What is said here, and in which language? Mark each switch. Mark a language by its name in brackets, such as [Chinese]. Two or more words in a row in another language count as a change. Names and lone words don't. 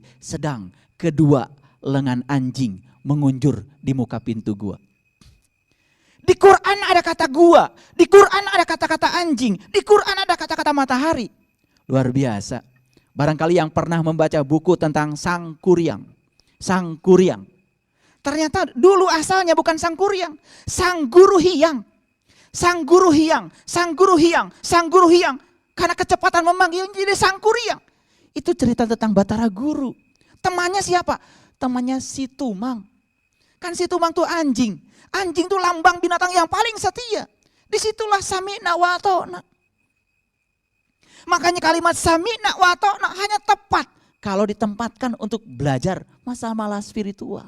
[Indonesian] Sedang kedua lengan anjing mengunjur di muka pintu gua. Di Quran ada kata gua, di Quran ada kata-kata anjing, di Quran ada kata-kata matahari. Luar biasa. Barangkali yang pernah membaca buku tentang Sang Kuryang. Sang Kuryang. Ternyata dulu asalnya bukan Sang Kuryang, Sang Guru Hyang. Sang Guru Hyang, Sang Guru Hyang, Sang Guru Hyang. Karena kecepatan memanggil jadi Sang Kuryang. Itu cerita tentang Batara Guru. Temannya siapa? Temannya si Tumang. Kan si Tumang tuh anjing. Anjing itu lambang binatang yang paling setia. Disitulah [Arabic] سمعنا وأطعنا. [Indonesian] Makanya kalimat [Arabic] سمعنا وأطعنا [Indonesian] hanya tepat kalau ditempatkan untuk belajar masalah spiritual.